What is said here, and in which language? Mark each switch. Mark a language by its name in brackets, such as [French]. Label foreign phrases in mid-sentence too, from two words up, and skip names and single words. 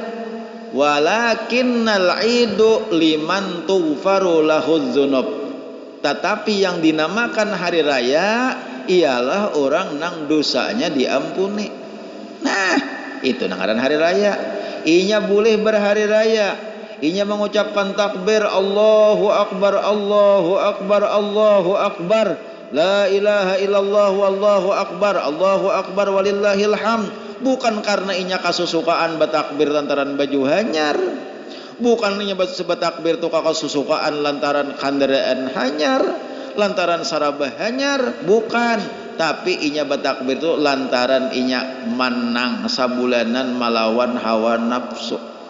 [Arabic] ولكن العيد لمن تغفر له الذنوب. [Banjar] Tetapi yang dinamakan hari raya ialah orang nang dosanya diampuni. Nah itu ngaran hari raya. Inya boleh berhari raya, inya mengucapkan takbir [Arabic] الله أكبر الله أكبر الله أكبر لا إله إلا الله والله أكبر الله أكبر ولله الحمد. [Banjar] Bukan karena inya kasusukaan bertakbir lantaran baju hanyar, bukan inya bertakbir tuh kasusukaan lantaran kandaraan hanyar, lantaran sarabah hanyar, bukan. Tapi inya bertakbir itu lantaran inya menang sabulanan melawan hawa nafsu.